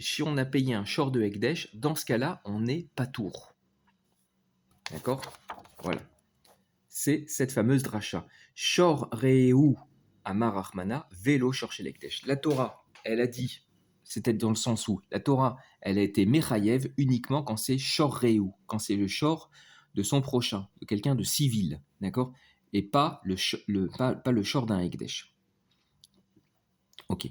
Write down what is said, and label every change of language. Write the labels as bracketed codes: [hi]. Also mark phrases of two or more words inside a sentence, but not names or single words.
[fr] Si on a payé un shor de Hekdesh, dans ce cas-là, on est patour. D'accord? Voilà. C'est cette fameuse dracha. [he] שור רעהו אמר רחמנא ולא שור של הקדש. [fr] La Torah, elle a dit, c'était dans le sens où la Torah, elle a été mechayev uniquement quand c'est [he] שור רעהו, [fr] quand c'est le shor de son prochain, de quelqu'un de civil, d'accord? Et pas le shor d'un Hekdesh. Ok.